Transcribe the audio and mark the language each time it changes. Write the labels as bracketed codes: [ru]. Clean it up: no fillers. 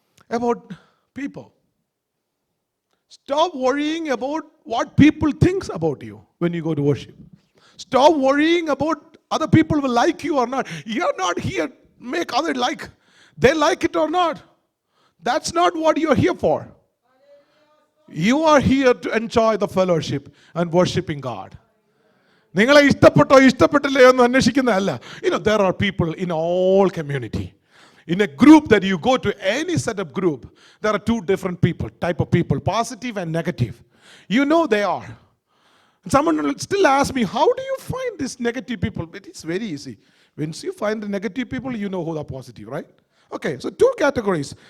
[en] about people. Stop worrying about what people think about you when you go to worship. Stop worrying about other people will like you or not. You're not here to make others like. They like it or not. That's not what you're here for. You are here to enjoy the fellowship and worshiping God. [ml] നിങ്ങളെ ഇഷ്ടപ്പെട്ടോ ഇഷ്ടപ്പെട്ടില്ലേ എന്ന് അന്വേഷിക്കുന്നതല്ല. [en] There are people in all community. In a group that you go to, any setup group, there are two different type of people, positive and negative. They are. Someone will still ask me, how do you find these negative people? It is very easy. Once you find the negative people, you know who are positive, right? Okay, so two categories.